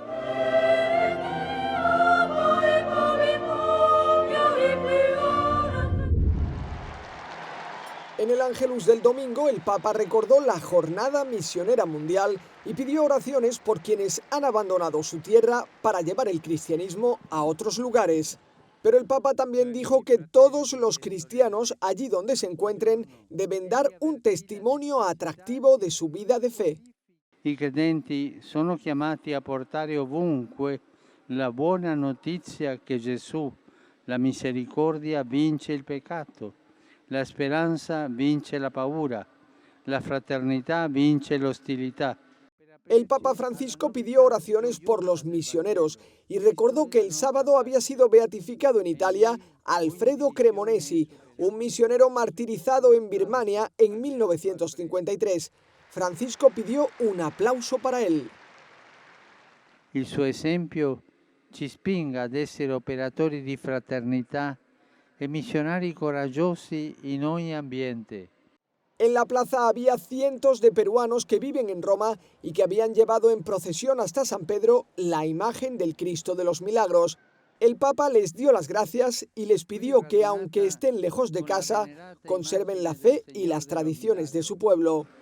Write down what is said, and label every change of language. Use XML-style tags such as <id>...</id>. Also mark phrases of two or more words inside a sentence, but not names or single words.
<es>En el Ángelus del domingo, el Papa recordó la Jornada Misionera Mundial y pidió oraciones por quienes han abandonado su tierra para llevar el cristianismo a otros lugares. Pero el Papa también dijo que todos los cristianos, allí donde se encuentren, deben dar un testimonio atractivo de su vida de fe.</es> <it>I credenti sono chiamati a portare ovunque la buona notizia che Gesù, la misericordia, vince il peccato. La speranza vince la paura, la fraternità vince l'ostilità.</it> <es>El Papa Francisco pidió oraciones por los misioneros y recordó que el sábado había sido beatificado en Italia Alfredo Cremonesi, un misionero martirizado en Birmania en 1953. Francisco pidió un aplauso para él.</es> <it>Il suo esempio ci spinga ad essere operatori di fraternità e missionari coraggiosi in ogni ambiente.</it> <es>En la plaza había cientos de peruanos que viven en Roma y que habían llevado en procesión hasta San Pedro la imagen del Cristo de los Milagros. El Papa les dio las gracias y les pidió que, aunque estén lejos de casa, conserven la fe y las tradiciones de su pueblo.</es>